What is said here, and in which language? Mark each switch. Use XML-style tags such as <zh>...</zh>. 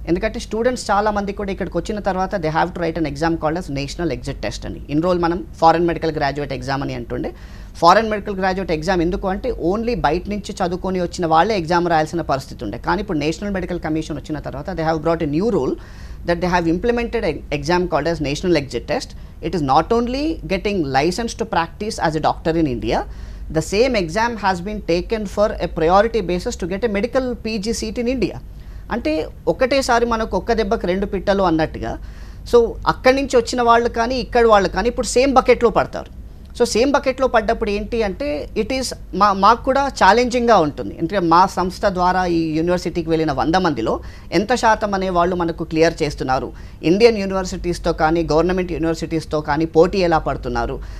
<te>ఎందుకంటే స్టూడెంట్స్ చాలా మంది కూడా ఇక్కడికి వచ్చిన తర్వాత</te> <en>they have to write an exam called as</en> <te>national exit test అని. ఇన్ రోల్ మనం ఫారెన్ మెడికల్ గ్రాడ్యుయేట్ ఎగ్జామ్ అని అంటుండే. ఫారెన్ మెడికల్ గ్రాడ్యుయేట్ ఎగ్జామ్ ఎందుకు అంటే ఓన్లీ బయట నుంచి చదువుకొని వచ్చిన వాళ్ళే ఎగ్జామ్ రాయాల్సిన పరిస్థితి ఉండే. కానీ ఇప్పుడు నేషనల్ మెడికల్ కమిషన్ వచ్చిన తర్వాత</te> <en>They have brought a new rule that they have implemented an exam called as National Exit Test. It is not only getting licensed to practice as a doctor in India, the same exam has been taken for a priority basis to get a medical PG seat in India.</en> <te>అంటే ఒకటేసారి మనకు ఒక్క దెబ్బకి 2 పిట్టలు అన్నట్టుగా. So అక్కడి నుంచి వచ్చిన వాళ్ళు కానీ ఇక్కడ వాళ్ళు కానీ ఇప్పుడు సేమ్ బకెట్లో పడతారు. సో సేమ్ బకెట్లో పడ్డప్పుడు ఏంటి అంటే ఇట్ ఈస్ మాకు కూడా ఛాలెంజింగ్గా ఉంటుంది. అంటే మా సంస్థ ద్వారా ఈ యూనివర్సిటీకి వెళ్ళిన 100 మందిలో ఎంత శాతం అనే వాళ్ళు మనకు క్లియర్ చేస్తున్నారు, ఇండియన్ యూనివర్సిటీస్తో కానీ గవర్నమెంట్ యూనివర్సిటీస్తో కానీ పోటీ ఎలా పడుతున్నారు.</te>